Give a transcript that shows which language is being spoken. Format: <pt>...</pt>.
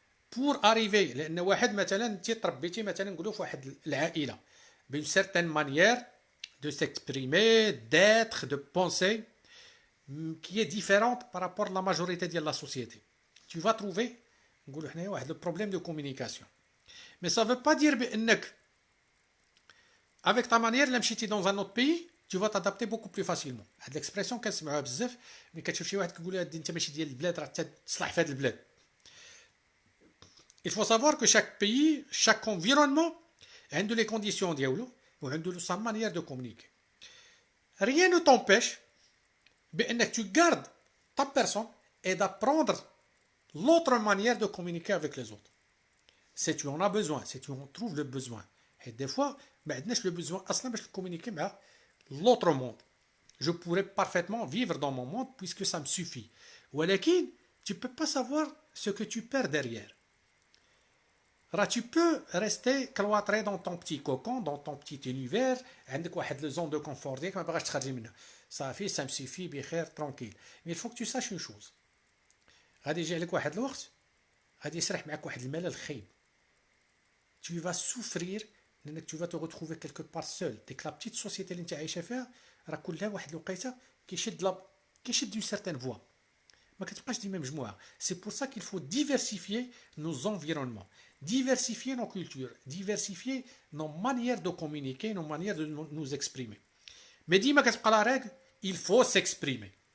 <fr>Pour arriver,</fr> <ar>لأن واحد مثلا انت تربيتي مثلا نقولوا في واحد العائلة</ar> <fr>d'une certaine manière de s'exprimer, d'être, de penser qui est différente par rapport à la majorité de la société. Tu vas trouver</fr> <ar>نقولوا حنايا واحد</ar> <fr>le problème de communication. Mais ça ne veut pas dire</fr> <ar>بأنك</ar> <fr>avec ta manière</fr> <ar>لما مشيتي</ar> <fr>dans un autre pays tu vas t'adapter beaucoup plus facilement.</fr> <ar>هاد l'expression كنسمعوها بزاف ملي كتشوف شي واحد كيقول لها انت ماشي ديال البلاد راه تصلح في هاد البلاد.</ar> <fr>Il faut savoir que chaque pays, chaque environnement a les conditions diaoulo ou a sa manière de communiquer. Rien ne t'empêche que tu gardes ta personne et d'apprendre l'autre manière de communiquer avec les autres. Si tu en as besoin, si tu en trouves le besoin. Et des fois,</fr> <ar>ما عندناش</ar> <fr>le besoin</fr> <ar>اصلا باش</ar> <fr>communiquer</fr> <ar>مع</ar> <fr>l'autre monde. Je pourrais parfaitement vivre dans mon monde puisque ça me suffit.</fr> <ar>ولكن</ar> <fr>tu ne peux pas savoir ce que tu perds derrière. Tu peux rester cloîtré dans ton petit cocon, dans ton petit univers,</fr> <ar>عندك واحد</ar> <fr>le zone de confort</fr> <ar>ديالك ما باغاش تخرجي منها.</ar> <fr>Ça me suffit,</fr> <ar>بخير,</ar> <fr>tranquille. Mais il faut que tu saches une chose.</fr> <ar>غادي يجي عليك واحد الوقت غادي يسرح معك واحد الملل خايب.</ar> <fr>Tu vas souffrir</fr> <ar>لانك</ar> <fr>tu vas te retrouver quelque part seul. Dès que la petite société</fr> <ar>اللي انت عايشه فيها راه كلها واحد الوقيته كيشد</ar> <fr>d'une certaine voix.</fr> <ar>ما كتبقاش ديما مجموعه.</ar> <fr>C'est pour ça qu'il faut diversifier nos environnements, diversifier nos cultures, diversifier nos manières de communiquer, nos manières de nous exprimer. Mais</fr> <ar>ديما كتبقى</ar> <fr>la règle, il faut s'exprimer.</fr>